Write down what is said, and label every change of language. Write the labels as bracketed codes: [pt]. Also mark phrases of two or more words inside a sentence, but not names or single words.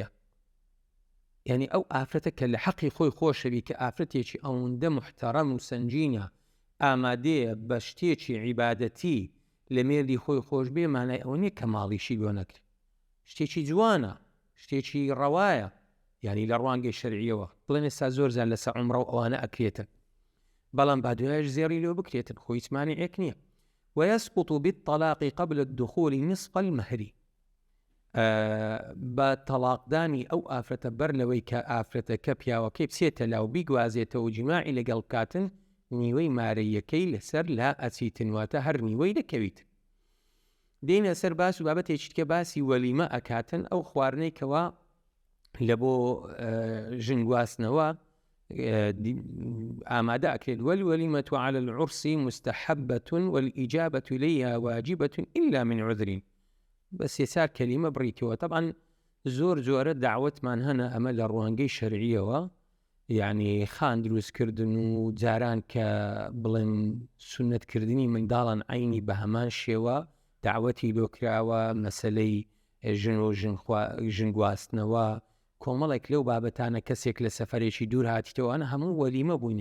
[ckb] یعنی ئەو ئافرەتە کە لە حەقی خۆی خۆشەوی کە ئافرەتێکی ئەوەندە محتەرەم و سنجینە ئامادەیە بە شتێکی عیبادەتی لە مێردی خۆی خۆش بێ، مانای ئەوە نیە کە ماڵیشی بۆ نەکرێت، شتێکی جوانە، شتێکی ڕەوایە، یعنی لە ڕوانگەی شەرعیەوە بڵێن ئێستا زۆر زان لەسەر عومرە و ئەوانە ئەکرێتن، بەڵام با دوایش زێڕی لێ بکرێتن خۆی هیچ مانیعێک نییە. [ar] ويسقط بالطلاق قبل الدخول نصف المهر، [ckb] بە تەلاقدانی ئەو ئافرەتە بەر لەوەی کە ئافرەتەکە پیاوەکەی بچێتە لاو بیگوازێتەوە جیماعی لەگەڵ کاتن نیوەی مارەیەکەی لەسەر لا ئەچیتن، واتە هەر نیوەی دەکەویت. دێنە سەر باس و بابەتێکی کە باسی وەلیمە ئەکاتن ئەو خواردنەی کەوا لە بۆ ژنگواستنەوە ئامادە ئەکرێت [ar] والوەلیمة على العرس مستحبة والإجابة إليها واجبة إلا من عذر. بس يسار كلمة بريتوە. [ckb] طبعا زۆر جۆرە دعوتمان هەنا ئەمە لە ڕوانگەی شەرعیەوە، یعنی خان دروستکردن و جاران کە بڵێن سونەتکردنی منداڵان عینی بە هەمان شێوە دعوەتی لۆکراوە، مەسەلەی ژن و ژن گواستنەوە، کۆمەڵێک لەو بابەتانە کەسێک لە سەفەرێکی دوور هاتیتەوەوانە هەموو وەلیمە بووینە.